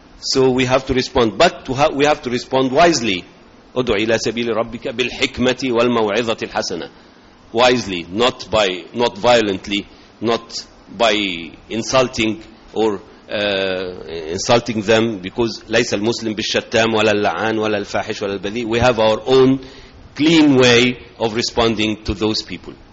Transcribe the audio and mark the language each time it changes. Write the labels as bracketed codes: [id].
[en] So we have to respond, but we have to respond wisely. [ar] ادع الى سبيل ربك بالحكمة والموعظة الحسنة. [en] Wisely, not violently, not by insulting or insulting them, because [ar] ليس المسلم بالشتام ولا اللعان ولا الفاحش ولا البذيء. [en] We have our own clean way of responding to those people.